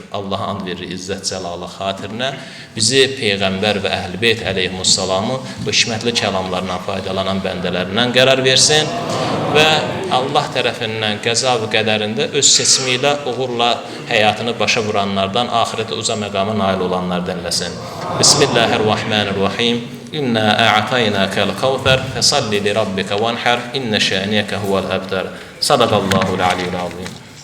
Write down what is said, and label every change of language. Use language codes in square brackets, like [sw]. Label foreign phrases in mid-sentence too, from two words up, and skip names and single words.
[az] Allah and verir İzzət Cəlalı xatirinə. Bizi Peyğəmbər və Əhl-i Beyt əleyhimussalamı bu hikmətli kəlamlarından faydalanan bəndələrindən qərar versin və Allah tərəfindən qəza və qədərində öz seçimi ilə uğurla həyatını başa vuranlardan, axirətə uca məqama nail olanlardan eləsin. [ar] بسم الله الرحمن الرحيم. إنا أعطيناك الكوثر فصل لربك وانحر إن شانئك هو الأبتر. صدق الله العلي العظيم.